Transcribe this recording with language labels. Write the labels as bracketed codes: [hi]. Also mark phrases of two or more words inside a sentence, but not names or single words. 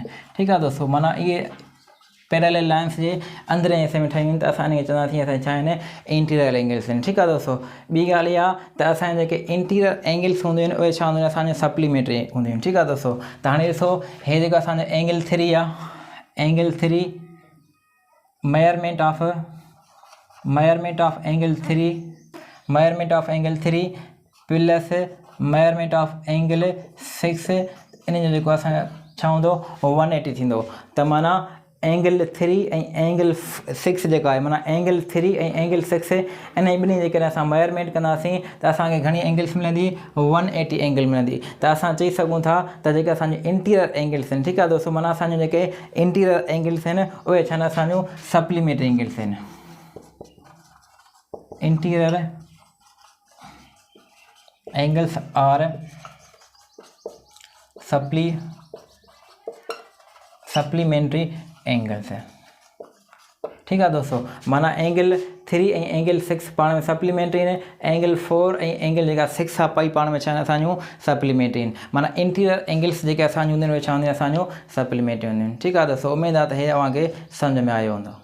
[sd] ठीकु आहे दोस्तों, माना इहे [en] parallel lines [sd] जे अंदरि ऐं हिसे में ठहियूं आहिनि, त असां इनखे चवंदासीं असां छा आहिनि, [en] interior angles [sd] आहिनि। ठीकु आहे दोस्तों, ॿी ॻाल्हि इहा त असांजे जेके [en] interior angles [sd] हूंदियूं आहिनि उहे छा हूंदियूं आहिनि, असांजे सप्लीमेंट्री हूंदियूं आहिनि। ठीकु आहे दोस्तों, त हाणे ॾिसो हे जेको असांजो एंगल 3 आहे, [en] angle 3 measurement of angle 3 plus measurement of angle 6, [sd] इन जो जेको असांजो छा हूंदो 180 थींदो। त माना एंगल 3 ऐं एंगल 6 जेका आहे, माना एंगल 3 ऐं एंगल 6 इन ॿिन्ही जे करे असां मेजरमेंट कंदासीं त असांखे घणी एंगल्स मिलंदी, 180 एंगल मिलंदी। त असां चई सघूं था त जेके असांजे [en] interior angles [sd] आहिनि, ठीकु आहे दोस्तों, माना असांजे जेके [en] interior angles [sd] आहिनि उहे छा आहिनि, असांजो [en] supplementary angles [sd] आहिनि। [en] interior angles are supplementary angles है। [ur] ٹھیک ہے دوستوں, [sd] माना एंगल 3 ऐं एंगल 6 पाण में सप्लीमेंट्री आहिनि, एंगल 4 ऐं एंगल जेका 6 आहे पई पाण में छा आहिनि, असांजूं सप्लीमेंट्री आहिनि। माना इंटीरियर एंगल्स जेके असांजूं हूंदियूं आहिनि उहे छा हूंदियूं आहिनि, असांजूं सप्लीमेंट्री हूंदियूं आहिनि। ठीकु आहे दोस्तों, उमेदु आहे त हे तव्हांखे सम्झ में आयो हूंदो।